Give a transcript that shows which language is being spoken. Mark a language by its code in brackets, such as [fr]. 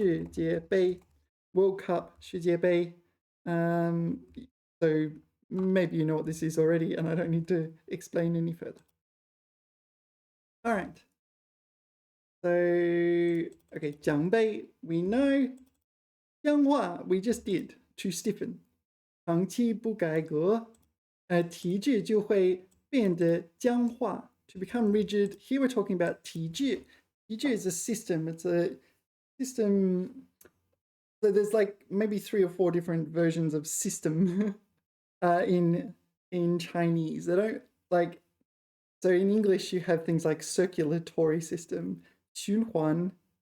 [en] 界杯 World Cup 世界杯 so maybe you know what this is already and I don't need to explain any further. All right. So, okay, 奖杯 we know. 僵化 we just did, to stiffen. [zh] 长期不改革体制就会变得僵化 [en] to become rigid. Here we're talking about 体制. 体制 is a system. It's a system. So there's like maybe 3 or 4 different versions of system. In Chinese, they don't like. So in English, you have things like circulatory system, 循环.